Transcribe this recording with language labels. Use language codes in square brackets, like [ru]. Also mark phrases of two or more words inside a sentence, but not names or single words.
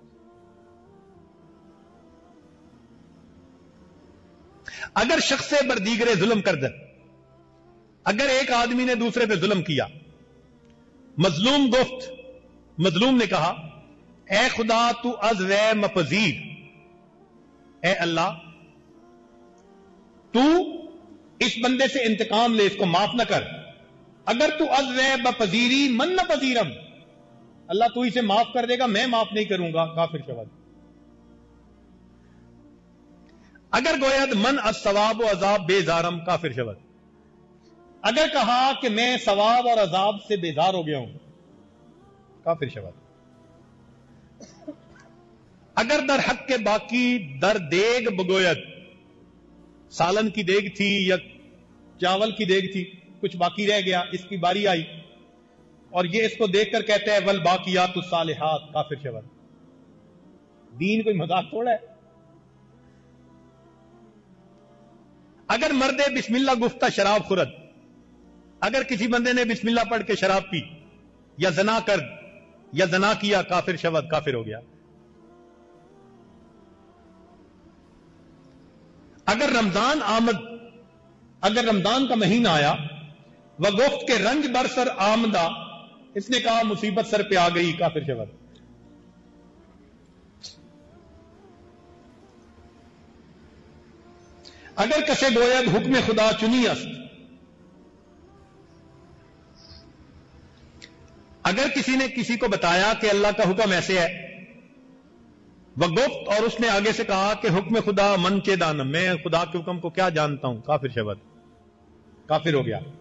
[fa] اگر شخص بردیگر ظلم کر دے، [ur] اگر ایک آدمی نے دوسرے پہ ظلم کیا، [fa] مظلوم گفت، [ur] مظلوم نے کہا [fa] اے خدا تو از وے مپذیر، [ur] اے اللہ تو اس بندے سے انتقام لے، اس کو معاف نہ کر. [fa] اگر تو از وے بپذیری من نہ پذیرم، [ur] اللہ تو اسے معاف کر دے گا، میں معاف نہیں کروں گا، [fa] کافر شود. اگر گوید من از ثواب و عذاب بیزارم، کافر شود. [ur] اگر کہا کہ میں ثواب اور عذاب سے بیزار ہو گیا ہوں، [fa] کافر شود. اگر در حق کے باقی در دیگ بگوید، [ur] سالن کی دیگ تھی یا چاول کی دیگ تھی، کچھ باقی رہ گیا، اس کی باری آئی اور یہ اس کو دیکھ کر کہتا ہے [ar] والباقیات الصالحات، [fa] کافر شود. [ur] دین کوئی مذاق تھوڑا ہے. [fa] اگر مرد بسم اللہ گفتہ شراب خورد، [ur] اگر کسی بندے نے بسم اللہ پڑھ کے شراب پی یا زنا کر یا زنا کیا، [fa] کافر شود، [ur] کافر ہو گیا. [fa] اگر رمضان آمد، [ur] اگر رمضان کا مہینہ آیا، [fa] وہ گفت کے رنج برسر آمدہ [ur] اس نے کہا مصیبت سر پہ آ گئی، [fa] کافر شود. اگر کسے گوید حکم خدا چنی است، [ur] اگر کسی نے کسی کو بتایا کہ اللہ کا حکم ایسے ہے، وگفت، اور اس نے آگے سے کہا کہ [fa] حکم خدا من کے دانم، [ur] میں خدا کے حکم کو کیا جانتا ہوں، [fa] کافر شود، [ur] کافر ہو گیا.